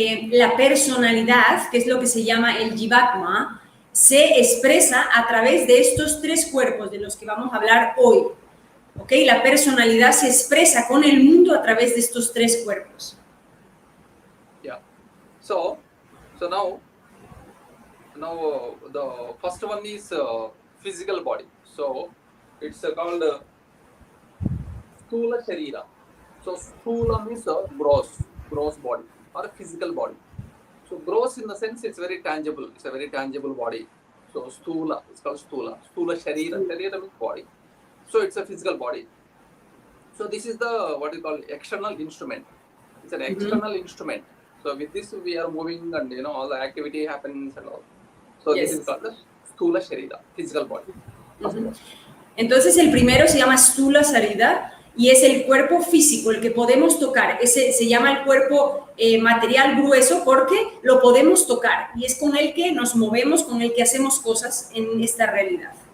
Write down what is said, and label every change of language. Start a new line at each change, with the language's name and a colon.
Spanish: La personalidad, que es lo que se llama el Jivatma, se expresa a través de estos tres cuerpos de los que vamos a hablar hoy. ¿Ok? La personalidad se expresa con el mundo a través de estos tres cuerpos.
English: Yeah. So now the first one is physical body. So it's called Sthula Sharira. So Sthula means gross body or physical body. So gross in the sense it's very tangible. It's a very tangible body. So Sthula, it's called Sthula. Sthula Sharira. Sharira means body. So it's a physical body. So this is the what we call external instrument. It's an external instrument. So with this we are moving and all the activity happens and all. So yes. This is called the Sthula Sharira, physical body.
Spanish: Entonces el primero se llama Sthula Sharira y es el cuerpo físico, el que podemos tocar. Ese se llama el cuerpo material grueso porque lo podemos tocar y es con el que nos movemos, con el que hacemos cosas en esta realidad.